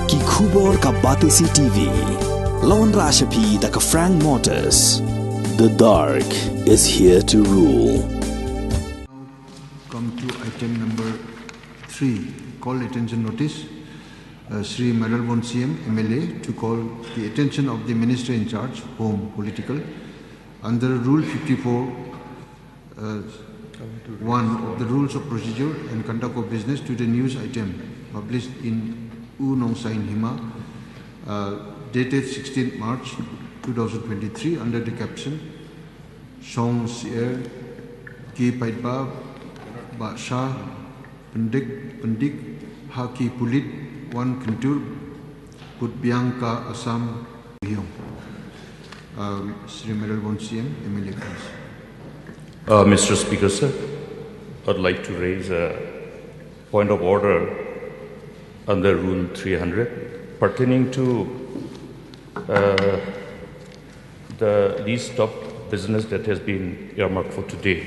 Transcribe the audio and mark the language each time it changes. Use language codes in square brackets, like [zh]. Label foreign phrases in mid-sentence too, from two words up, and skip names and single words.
[kha] Khubor ka Batesi TV. Lawan Rashapi da ka Frank Motors. [en] The dark is here to rule. Come to item number 3. Call attention notice. Sri Madalbon CM MLA to call the attention of the Minister in charge, Home Political, under Rule 54 1 of the Rules of Procedure and Conduct of Business to the news item published in Nong Sain Hima, dated 16th March 2023 under the caption Song Sier Ki Paitba Basha Pendik Haki Pulit Wan Kyntur Putbiang Ka Assam Sohïong. Sri Madalbon CM MLA, please. Mr. Speaker, sir, I'd like to raise a point of order under Rule 300 pertaining to the least of business that has been earmarked for today.